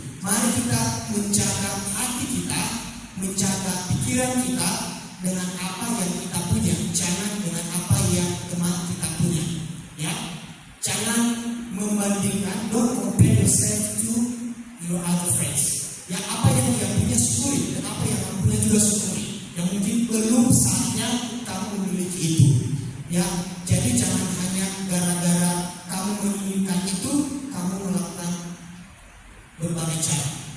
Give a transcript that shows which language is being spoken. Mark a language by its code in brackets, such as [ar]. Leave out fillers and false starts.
[id] Mari kita menjaga hati kita, menjaga pikiran kita dengan apa yang kita punya, jangan dengan apa yang teman kita punya. Ya, jangan membandingkan, [en] don't compare yourself to your other friends. [id] Ya, apa yang dia punya syukuri, dan apa yang kamu punya juga syukuri. Yang mungkin belum saatnya kamu memiliki itu. Ya, jadi jangan hanya gara-gara kamu menginginkan itu, kamu melakukan berbagai cara.